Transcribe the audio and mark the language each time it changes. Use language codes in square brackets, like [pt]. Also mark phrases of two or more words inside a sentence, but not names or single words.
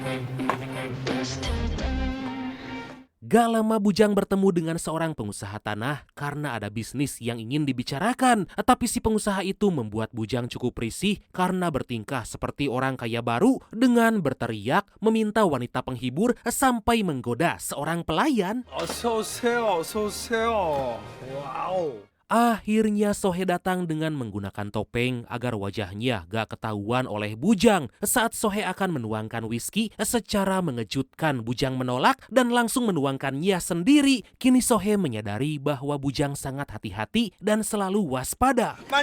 [id] Gak lama bujang bertemu dengan seorang pengusaha tanah karena ada bisnis yang ingin dibicarakan. Tapi si pengusaha itu membuat bujang cukup risih karena bertingkah seperti orang kaya baru dengan berteriak, meminta wanita penghibur sampai menggoda seorang pelayan. [ko] 어서 오세요, 어서 오세요. 와우. [id] Akhirnya Sohee datang dengan menggunakan topeng agar wajahnya gak ketahuan oleh bujang. Saat Sohee akan menuangkan whisky, secara mengejutkan bujang menolak dan langsung menuangkannya sendiri. Kini Sohee menyadari bahwa bujang sangat hati-hati dan selalu waspada.